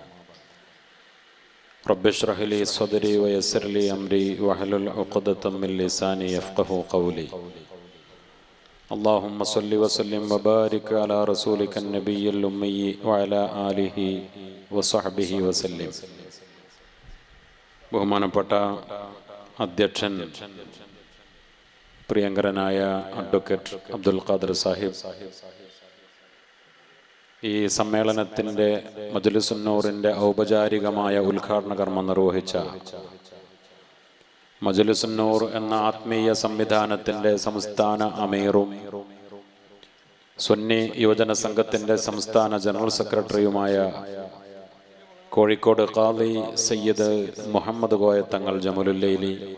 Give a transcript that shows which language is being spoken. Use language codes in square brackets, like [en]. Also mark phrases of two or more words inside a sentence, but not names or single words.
[ar] رب اشرح لي صدري ويسر لي أمري واحلل عقدة من لساني يفقهوا قولي. اللهم صل وسلم وبارك على رسولك النبي الأمي وعلى آله وصحبه وسلم. [ml] ബഹുമാനപ്പെട്ട അധ്യക്ഷൻ പ്രിയങ്കരനായ അഡ്വക്കേറ്റ് അബ്ദുൽ ഖാദർ സാഹിബ്, ഈ സമ്മേളനത്തിൻ്റെ മജ്‌ലിസുന്നൂറിൻ്റെ ഔപചാരികമായ ഉദ്ഘാടന കർമ്മം നിർവഹിച്ച മജ്‌ലിസുന്നൂർ എന്ന ആത്മീയ സംവിധാനത്തിൻ്റെ സംസ്ഥാന അമീറും സുന്നി യുവജന സംഘത്തിൻ്റെ സംസ്ഥാന ജനറൽ സെക്രട്ടറിയുമായ കോഴിക്കോട് ഖാദി സയ്യിദ് മുഹമ്മദ് കോയ തങ്ങൾ ജമലുല്ലൈലി,